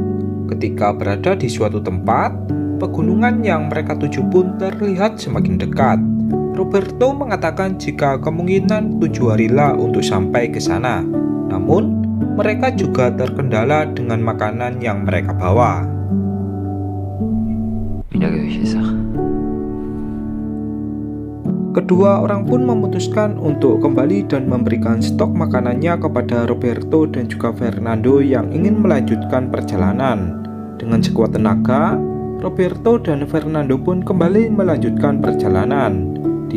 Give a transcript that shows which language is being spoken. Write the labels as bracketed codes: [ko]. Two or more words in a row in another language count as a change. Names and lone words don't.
[id] Ketika berada di suatu tempat, pegunungan yang mereka tuju pun terlihat semakin dekat. Roberto mengatakan jika kemungkinan 7 harilah untuk sampai ke sana. Namun, mereka juga terkendala dengan makanan yang mereka bawa. [es] Mira qué belleza. [id] Kedua orang pun memutuskan untuk kembali dan memberikan stok makanannya kepada Roberto dan juga Fernando yang ingin melanjutkan perjalanan. Dengan sekuat tenaga, Roberto dan Fernando pun kembali melanjutkan perjalanan.